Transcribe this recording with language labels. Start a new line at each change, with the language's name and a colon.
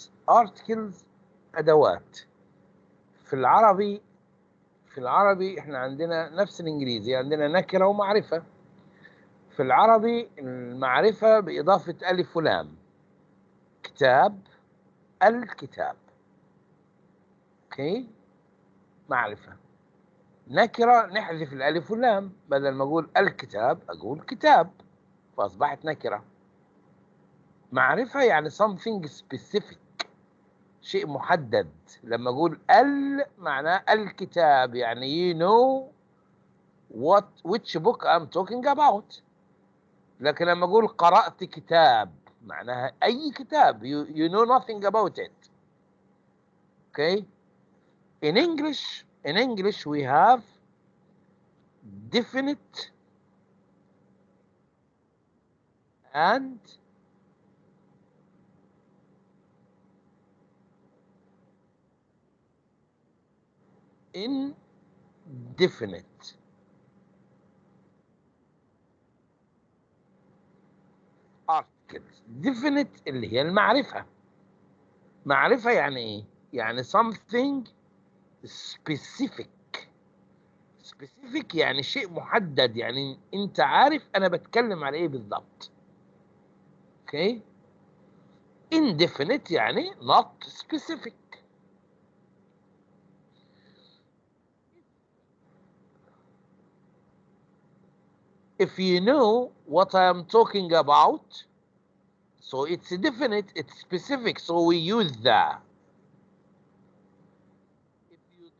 Arabic: articles أدوات. في العربي احنا عندنا نفس الانجليزي، عندنا نكرة ومعرفة. في العربي المعرفة بإضافة ألف ولام. كتاب، الكتاب. اوكي، معرفة. نكرة نحذف الألف واللام، بدل ما أقول الكتاب أقول كتاب، فأصبحت نكرة. معرفة يعني something specific، شيء محدد. لما أقول معناه الكتاب، يعني you know which book I'm talking about. لكن لما أقول قرأت كتاب معناها أي كتاب، you know nothing about it.
English: Okay. In English we have definite and indefinite. articles.
Arabic: definite اللي هي المعرفة. معرفة يعني ايه؟ يعني something specific. specific يعني شيء محدد، يعني انت عارف انا بتكلم على ايه بالضبط. اوكي.
English: indefinite يعني not specific. If you know what I am talking about, so it's definite, it's specific, so we use that. If you